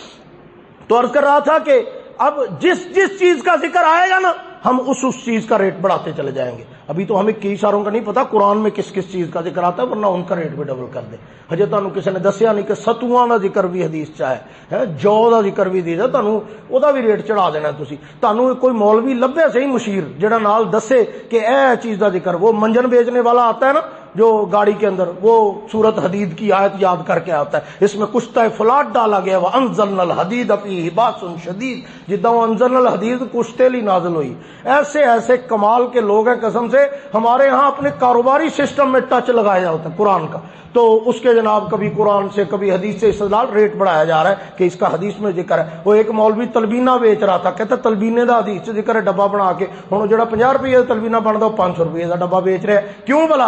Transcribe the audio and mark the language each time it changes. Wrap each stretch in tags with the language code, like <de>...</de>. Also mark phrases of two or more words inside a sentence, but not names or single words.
<ur>تو عرض کر رہا تھا کہ اب جس چیز کا ذکر آئے گا نا ہم اس چیز کا ریٹ بڑھاتے چلے جائیں گے۔ ابھی تو ہمیں کئی ساروں کا نہیں پتا قرآن میں کس چیز کا ذکر آتا ہے، ورنہ ان کا ریٹ بھی ڈبل کر دے۔</ur> <pa>ہجے تانوں کسی نے دسیا نہیں کہ ستواں دا ذکر بھی حدیث چاہے ہے، جو دا ذکر بھی دیدا تانوں او دا بھی ریٹ چڑھا دینا تسی۔ تانوں کوئی مولوی لبے صحیح مشیر جڑا نال دسے کہ اے چیز دا ذکر،</pa> <ur>وہ منجن بیچنے والا آتا ہے نا جو گاڑی کے اندر، وہ سورت حدید کی آیت یاد کر کے آتا ہے، اس میں کشتہ فلات ڈالا گیا،</ur> <ar>وَأَنزَلْنَا الْحَدِيدَ فِيهِ بَأْسٌ شَدِيدٌ، جداں وَأَنزَلْنَا الْحَدِيدَ</ar> <pa>کشتے لی نازل ہوئی۔</pa> <ur>ایسے ایسے کمال کے لوگ ہیں قسم سے، ہمارے ہاں اپنے کاروباری سسٹم میں ٹچ لگایا ہوتا ہے قرآن کا، تو اس کے جناب کبھی قرآن سے کبھی حدیث سے استدلال ریٹ بڑھایا جا رہا ہے کہ اس کا حدیث میں ذکر ہے۔</ur> <pa>وہ ایک مولوی تلبینہ بیچ رہا تھا، کہتا تلبینے دا حدیث سے ذکر ہے، ڈبہ بنا کے، ہن جڑا 50 روپے دا تلبینہ بندا وہ 500 روپے دا ڈبہ بیچ رہے ہیں، کیوں بلا؟</pa>